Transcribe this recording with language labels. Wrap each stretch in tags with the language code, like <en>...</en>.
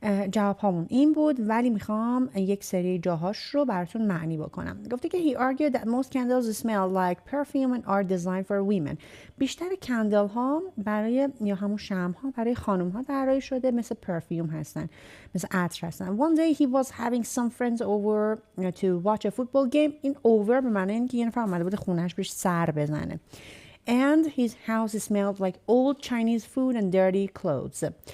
<fa>جواب هامون این بود، ولی میخوام یک سری جاهاش رو براتون معنی بکنم. گفته که</fa> <en>he argued that most candles smell like perfume and are designed for women.</en> <fa>بیشتر کندل ها برای یا همون شمع ها برای خانم ها طراحی شده، مثل پرفیوم هستن، مثل عطر هستن.</fa> <en>One day he was having some friends over to watch a football game.</en> <fa>این over به معنی اینکه یه نفر اومده بود خونهش بهش سر بزنه.</fa> <en>And his house smelled like old Chinese food and dirty clothes.</en>